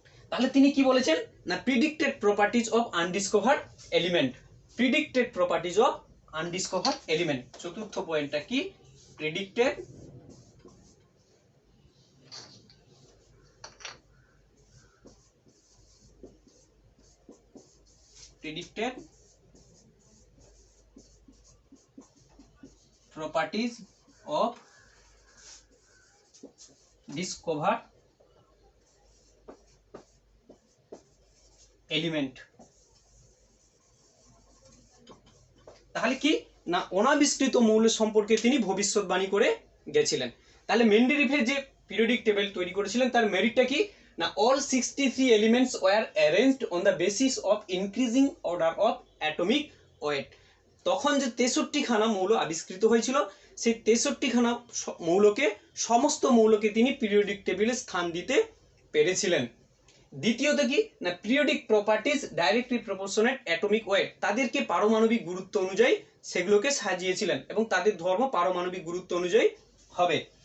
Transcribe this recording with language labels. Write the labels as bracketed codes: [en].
[bn] তাহলে তিনি কি বলেছেন না [en] Predicted properties of undiscovered element. Predicted properties of undiscovered element. [bn] চতুর্থ পয়েন্টটা কি? [en] Predicted properties of discovered element। [bn] তাহলে কি না অনাবিষ্কৃত মৌল সম্পর্কে তিনি ভবিষ্যৎবাণী করে গেছিলেন। তাহলে মেন্ডেলিভের যে পিরিয়ডিক টেবিল তৈরি করেছিলেন তার মেরিটটা কি না [en] all 63 elements were arranged on the basis of increasing order of atomic weight। [bn] তখন যে 63খানা মৌল আবিষ্কৃত হয়েছিল সেই 63খানা সমস্ত মৌলকে তিনি পিরিয়ডিক টেবিলে স্থান দিতে পেরেছিলেন। দ্বিতীয়ত কি না [en] periodic properties directly proportionate atomic weight, [bn] তাদেরকে পারমাণবিক গুরুত্ব অনুযায়ী সেগুলোকে সাজিয়েছিলেন এবং তাদের ধর্ম পারমাণবিক গুরুত্ব অনুযায়ী হবে।